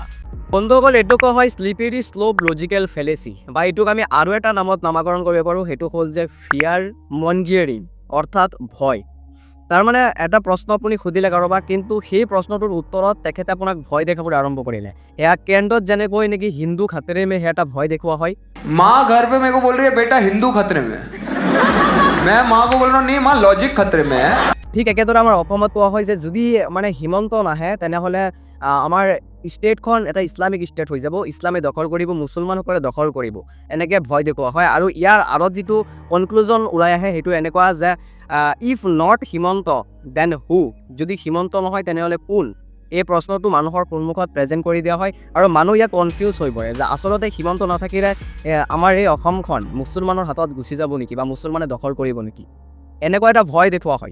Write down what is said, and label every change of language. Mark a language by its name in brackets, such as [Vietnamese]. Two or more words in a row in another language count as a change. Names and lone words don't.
[Assamese] বন্ধুসকল, এইটোক কোৱা হয় [English] slippery slope logical fallacy, [Assamese] বা এইটোক আমি আৰু এটা নামত নামাকৰণ কৰিব পাৰোঁ, সেইটো হ'ল যে [English] fear mongering, [Assamese] অৰ্থাৎ ভয়। তাৰ মানে এটা প্ৰশ্ন আপুনি সুধিলে কাৰোবাক, কিন্তু সেই প্ৰশ্নটোৰ উত্তৰত তেখেতে আপোনাক ভয় দেখাবলৈ আৰম্ভ কৰিলে। এয়া কেন্দ্ৰত যেনেকৈ নেকি [Hindi] हिंदू खतरे में [Assamese] সেয়া এটা ভয় দেখুওৱা হয়। [Hindi] माँ घर पे मेरे को बोल रही है बेटा हिंदू खतरे में मैं माँ को बोल रहा हूँ नहीं माँ लॉजिक खतरे में है। [Assamese] ঠিক একেদৰে আমাৰ অসমত কোৱা হয় যে যদি মানে হিমন্ত নাহে তেনেহ'লে আমাৰ ষ্টেটখন এটা ইছলামিক ষ্টেট হৈ যাব, ইছলামে দখল কৰিব, মুছলমানসকলে দখল কৰিব, এনেকৈ ভয় দেখুওৱা হয়। আৰু ইয়াৰ আঁৰত যিটো কনক্লুজন ওলাই আহে সেইটো এনেকুৱা যে [English] if not Himanta then who, [Assamese] যদি হিমন্ত নহয় তেনেহ'লে কোন, এই প্ৰশ্নটো মানুহৰ সন্মুখত প্ৰেজেণ্ট কৰি দিয়া হয় আৰু মানুহ ইয়াত কনফিউজ হৈ পৰে যে আচলতে হিমন্ত নাথাকিলে আমাৰ এই অসমখন মুছলমানৰ হাতত গুচি যাব নেকি বা মুছলমানে দখল কৰিব নেকি, এনেকুৱা এটা ভয় দেখুওৱা হয়।